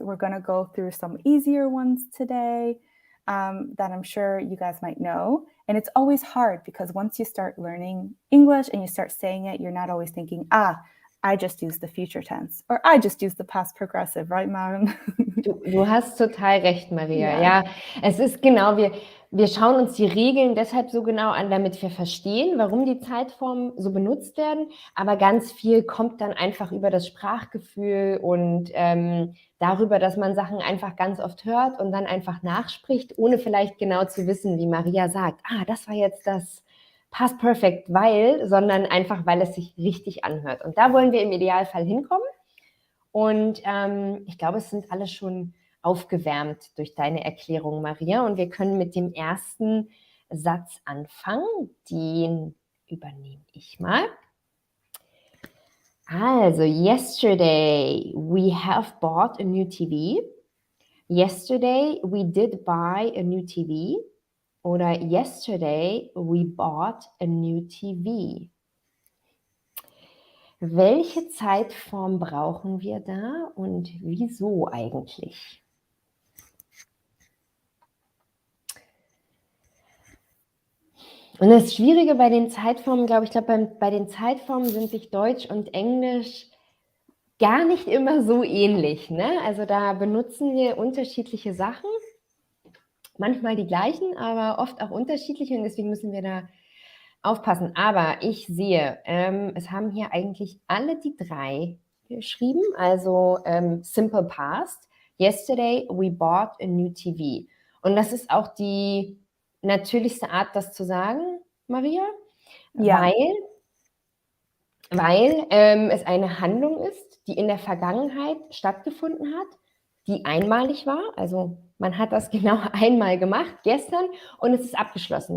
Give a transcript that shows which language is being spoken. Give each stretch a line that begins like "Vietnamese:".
English: We're going to go through some easier ones today that I'm sure you guys might know. And it's always hard because once you start learning English and you start saying it, you're not always thinking, I just used the future tense or I just used the past progressive, right, Maren?
German: Du hast total recht, Maria. Ja, es ist genau, wir schauen uns die Regeln deshalb so genau an, damit wir verstehen, warum die Zeitformen so benutzt werden. Aber ganz viel kommt dann einfach über das Sprachgefühl und darüber, dass man Sachen einfach ganz oft hört und dann einfach nachspricht, ohne vielleicht genau zu wissen, wie Maria sagt, das war jetzt das Past Perfect, sondern einfach, weil es sich richtig anhört. Und da wollen wir im Idealfall hinkommen. Und ich glaube, es sind alle schon aufgewärmt durch deine Erklärung, Maria. Und wir können mit dem ersten Satz anfangen. Den übernehme ich mal.
English: Also, yesterday we have bought a new TV. Yesterday we did buy a new TV. Oder yesterday we bought a new TV.
German: Welche Zeitform brauchen wir da und wieso eigentlich? Und das Schwierige bei den Zeitformen, glaube ich, bei den Zeitformen sind sich Deutsch und Englisch gar nicht immer so ähnlich. Ne? Also da benutzen wir unterschiedliche Sachen, manchmal die gleichen, aber oft auch unterschiedliche und deswegen müssen wir da aufpassen. Aber ich sehe, es haben hier eigentlich alle die 3 geschrieben, also Simple Past.
English: Yesterday we bought a new TV.
German: Und das ist auch die natürlichste Art, das zu sagen, Maria, Ja. weil es eine Handlung ist, die in der Vergangenheit stattgefunden hat, die einmalig war. Also man hat das genau einmal gemacht, gestern, und es ist abgeschlossen.